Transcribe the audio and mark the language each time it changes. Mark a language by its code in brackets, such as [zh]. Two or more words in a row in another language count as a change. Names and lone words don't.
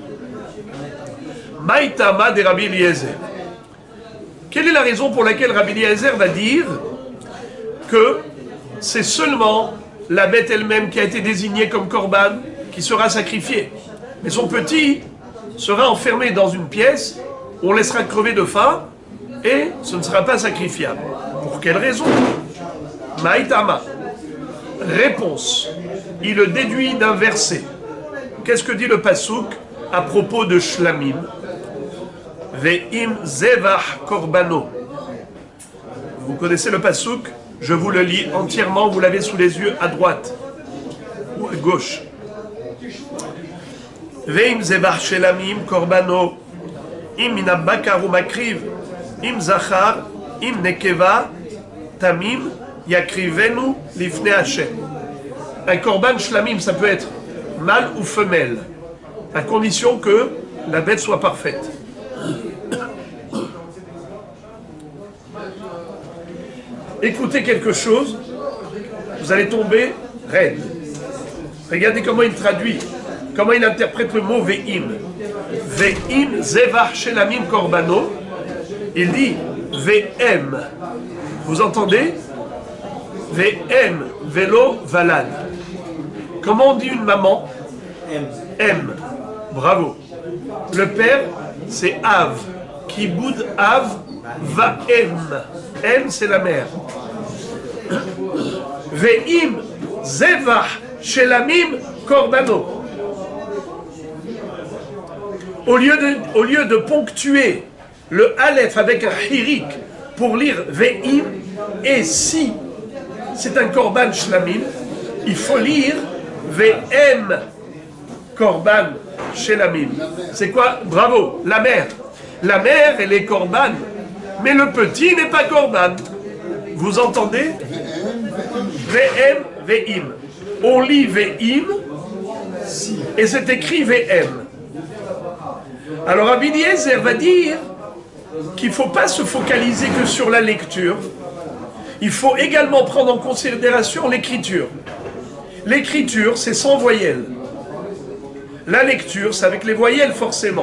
[fr] Maïtama de Rabbi Eliezer. Quelle est la raison pour laquelle Rabbi Eliezer va dire que c'est seulement la bête elle-même qui a été désignée comme korban qui sera sacrifiée, mais son petit sera enfermé dans une pièce où on laissera crever de faim et ce ne sera pas sacrifiable. Pour quelle raison? Maïtama. Réponse. Il le déduit d'un verset. Qu'est-ce que dit le Passouk à propos de Shlamim? [he] ואם זבח קרבנו. [fr] Vous connaissez le Passouk? Je vous le lis entièrement, vous l'avez sous les yeux à droite ou à gauche. [he] ואם זבח שלמים קרבנו. אם מן הבקר מקריב אם זכר. אם נקבה תמים. יקריבנו לפני השם. [fr] Un [he] קרבן שלמים, [fr] ça peut être mâle ou femelle, à condition que la bête soit parfaite. Écoutez quelque chose, vous allez tomber raide. Regardez comment il traduit, comment il interprète le mot ve'im. [he] ואם זבח שלמים קרבנו. [fr] Il dit ve'em. Vous entendez? [he] ואם ולא ולד. [fr] Comment on dit une maman? M. Bravo. Le père, c'est Av. [he] כיבוד אב ואם. [fr] M, c'est la mère. [he] ואם זבח שלמים קרבנו. [fr] Au lieu de ponctuer le Aleph avec un hirik pour lire Ve'im, et si c'est un [he] קרבן שלמים, [fr] il faut lire [he] ואם קרבן שלמים. [fr] C'est quoi? Bravo, la mère. La mère, elle est korban, mais le petit n'est pas korban. Vous entendez? [he] ואם ואם. [fr] On lit ve'im, et c'est écrit ve'em. Alors Rabbi Eliezer va dire qu'il ne faut pas se focaliser que sur la lecture, il faut également prendre en considération l'écriture. L'écriture, c'est sans voyelles. La lecture, c'est avec les voyelles forcément.